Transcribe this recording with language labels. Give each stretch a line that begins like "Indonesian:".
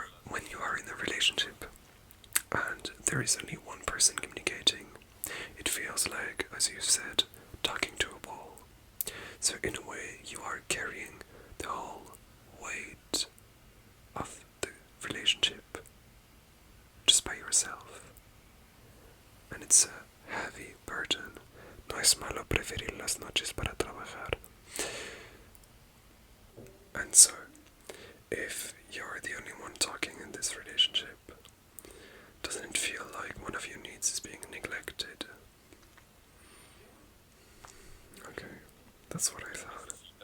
English: When you are in a relationship and there is only one person communicating, it feels like, as you said, talking to a wall. So in a way, you are carrying the whole weight of the relationship just by yourself. And it's a heavy burden.
Spanish: No es malo preferir las noches para trabajar.
English: And so, if you're the only one talking in this relationship, doesn't it feel like one of your needs is being neglected? Okay, that's what I thought.